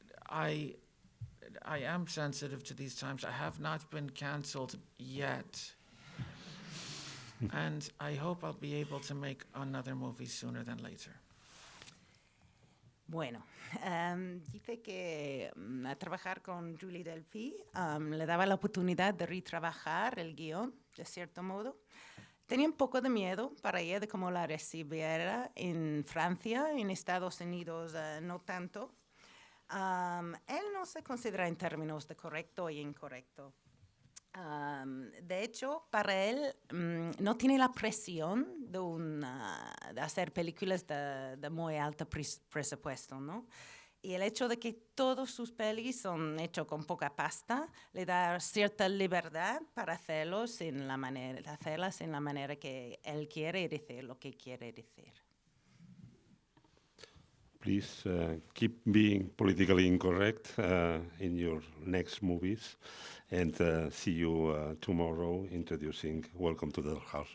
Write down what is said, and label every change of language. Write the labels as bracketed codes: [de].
[en] I am sensitive to these times. I have not been cancelled yet. And I hope I'll be able to make another movie sooner than later. [es] Bueno, dice que a trabajar con Julie Delpy le daba la oportunidad de retrabajar el guión, de cierto modo. Tenía un poco de miedo para ella de cómo la recibiera en Francia, en Estados Unidos no tanto. Él no se considera en términos de correcto y incorrecto. De hecho, para él no tiene la presión de hacer películas de muy alto presupuesto, ¿no? Y el hecho de que todos sus pelis son hechos con poca pasta le da cierta libertad para hacerlas en la manera que él quiere y decir lo que quiere decir. [en] Please keep being politically incorrect in your next movies, and see you tomorrow introducing Welcome to the Dollhouse.